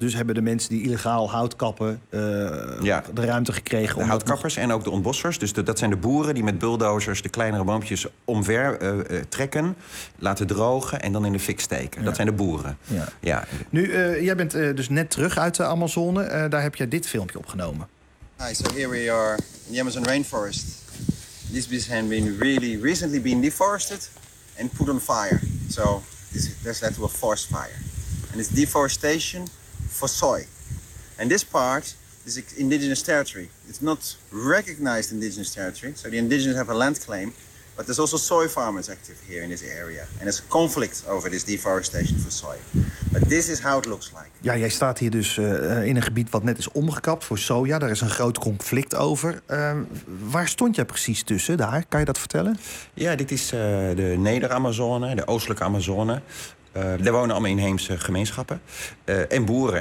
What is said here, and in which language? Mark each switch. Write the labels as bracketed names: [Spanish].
[Dutch] Dus hebben de mensen die illegaal houtkappen de ruimte gekregen. De houtkappers en ook de ontbossers. Dus dat zijn de boeren die met bulldozers de kleinere boompjes omver trekken, laten drogen en dan in de fik steken. Ja. Dat zijn de boeren. Ja. Ja. Nu, jij bent dus net terug uit de Amazone. Daar heb jij dit filmpje opgenomen. [English] Hi, so here we are in the Amazon rainforest. These bees have been really recently been deforested and put on fire. So this led to a forest fire. And it's deforestation for soy. And this part is indigenous territory. It's not recognized indigenous territory. So the indigenous have a land claim, but there's also soy farmers active here in this area. And there's a conflict over this deforestation for soy. But this is how it looks like. [Dutch] Ja, jij staat hier dus in een gebied wat net is omgekapt voor soja. Daar is een groot conflict over. Waar stond jij precies tussen daar? Kan je dat vertellen? Ja, dit is de Neder-Amazone, de oostelijke Amazone. Daar wonen allemaal inheemse gemeenschappen en boeren.